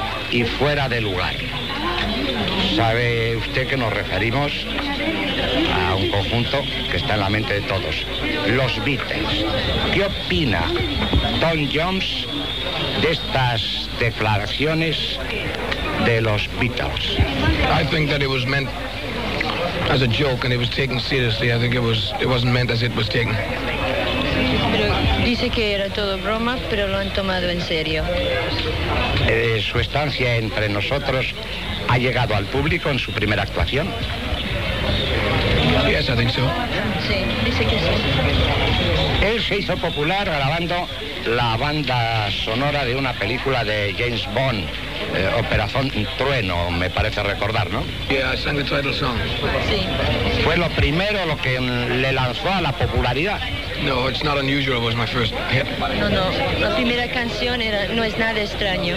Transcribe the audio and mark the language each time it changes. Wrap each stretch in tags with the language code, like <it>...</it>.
<es>y fuera de lugar. ¿Sabe usted que nos referimos a un conjunto que está en la mente de todos? Los Beatles. ¿Qué opina Tom Jones de estas declaraciones de los Beatles?</es> <en>I think that it was meant as a joke and it was taken seriously. I think it wasn't meant as it was taken.</en> <es>Dice que era todo broma, pero lo han tomado en serio. ¿Su estancia entre nosotros ha llegado al público en su primera actuación?</es> <en>Yes, I think so.</en> <es>Sí, dice que sí. Él se hizo popular grabando la banda sonora de una película de James Bond, Operación Trueno, me parece recordar, ¿no?</es> <en>Yeah, I sang the title song.</en> <es>Sí. ¿Fue lo primero lo que le lanzó a la popularidad?</es> <en>No, it's not unusual, it was my first hit.</en> <es>No, la primera canción era, no es nada extraño.</es>